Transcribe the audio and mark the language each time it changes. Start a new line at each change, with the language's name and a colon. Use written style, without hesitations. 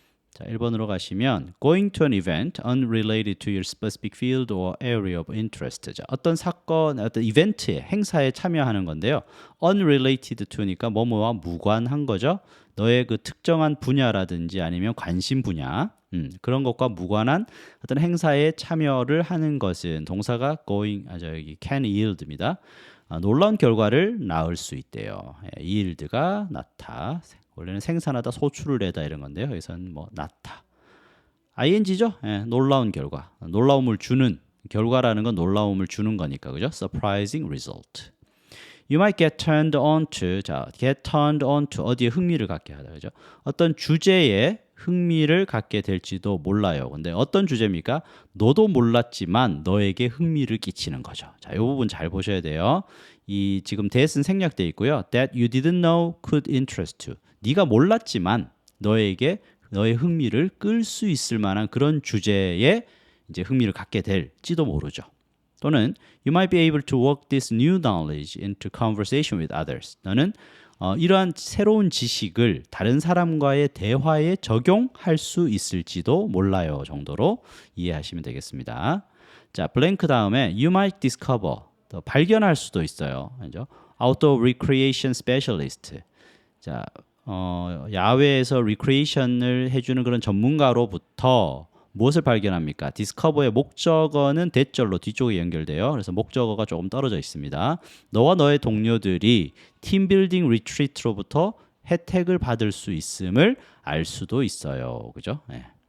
Korean: 자, 1번으로 가시면
English: going to an event unrelated to your specific field or area of interest.
Korean: 자, 어떤 사건, 어떤 이벤트에, 행사에 참여하는 건데요. unrelated to니까 뭐뭐와 무관한 거죠. 너의 그 특정한 분야라든지 아니면 관심 분야. 그런 것과 무관한 어떤 행사에 참여를 하는 것은 동사가 여기
English: can yield
Korean: 입니다. 놀라운 결과를 낳을 수 있대요. yield가 낳다. 원래는 생산하다, 소출을 내다 이런 건데요. 여기서는 뭐 낳다. ing죠. 놀라운 결과. 놀라움을 주는 결과라는 건 놀라움을 주는 거니까 그죠?
English: surprising result. You might get turned on to.
Korean: 자,
English: get turned on to
Korean: 어디에 흥미를 갖게 하다 그죠? 어떤 주제에 흥미를 갖게 될지도 몰라요. 근데 어떤 주제입니까? 너도 몰랐지만 너에게 흥미를 끼치는 거죠. 자, 이 부분 잘 보셔야 돼요. 이 지금 that은 생략돼 있고요.
English: That you didn't know could interest you.
Korean: 네가 몰랐지만 너의 흥미를 끌 수 있을 만한 그런 주제에 이제 흥미를 갖게 될지도 모르죠. 또는
English: you might be able to work this new knowledge into conversation with others.
Korean: 너는 이러한 새로운 지식을 다른 사람과의 대화에 적용할 수 있을지도 몰라요 정도로 이해하시면 되겠습니다. 자, 블랭크 다음에
English: you might discover,
Korean: 더 발견할 수도 있어요. 그죠?
English: Outdoor recreation specialist.
Korean: 자, 야외에서 리크리에이션을 해주는 그런 전문가로부터 무엇을 발견합니까? 디스커버의 목적어는 대절로 뒤쪽에 연결돼요. 그래서 목적어가 조금 떨어져 있습니다. 너와 너의 동료들이 팀빌딩 리트리트로부터 혜택을 받을 수 있음을 알 수도 있어요. 그죠? 네.